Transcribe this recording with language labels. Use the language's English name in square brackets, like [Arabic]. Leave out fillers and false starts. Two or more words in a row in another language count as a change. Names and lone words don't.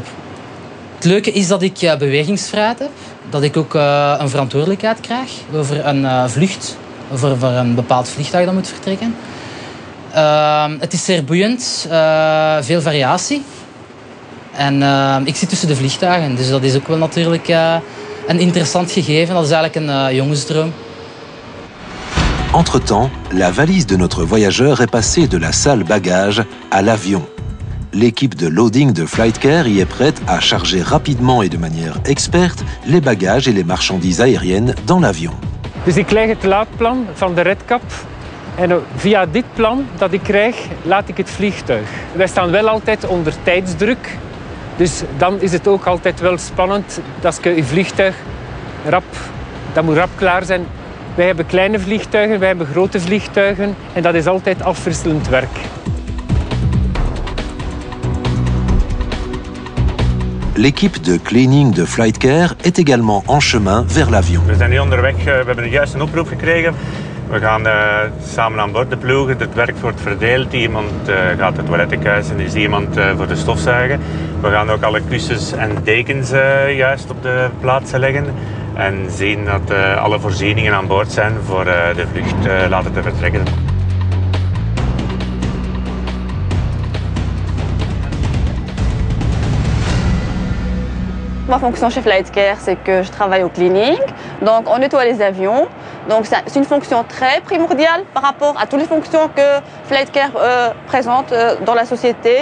[Dutch] Het leuke is dat ik bewegingsvrijheid heb, dat ik ook een verantwoordelijkheid krijg over een vlucht, over een bepaald vliegtuig dat moet vertrekken. Het is zeer boeiend, veel variatie. En ik zit tussen de vliegtuigen, dus dat is ook wel natuurlijk een interessant gegeven. Dat is eigenlijk een jongensdroom. [French] Entre-temps, la valise de notre voyageur est passée de la salle bagages à l'avion. L'équipe de loading de Flightcare y est prête à charger rapidement et de manière experte les bagages et les marchandises aériennes dans l'avion. [Dutch] Dus ik krijg het laadplan van de redcap. En via dit plan dat ik krijg, laat ik het vliegtuig. Wij staan wel altijd onder tijdsdruk. Dus dan is het ook altijd wel spannend dat je vliegtuig dat moet rap klaar zijn. Wij hebben kleine vliegtuigen, wij hebben grote vliegtuigen. En dat is altijd afwisselend werk. [French] L'équipe de cleaning de Flightcare est également en chemin vers l'avion. [Dutch] We zijn nu onderweg, we hebben juist een oproep gekregen. We gaan samen aan boord de ploegen. Het werk wordt verdeeld. Iemand gaat de toiletten kuisen, is iemand voor de stofzuigen. We gaan ook alle kussens en dekens juist op de plaatsen leggen. En zien dat alle voorzieningen aan boord zijn voor de vlucht laten te vertrekken. [French] Ma fonction chez Flightcare, c'est que je travaille au cleaning, donc on nettoie les avions. Donc c'est une fonction très primordiale par rapport à toutes les fonctions que Flightcare présente dans la société.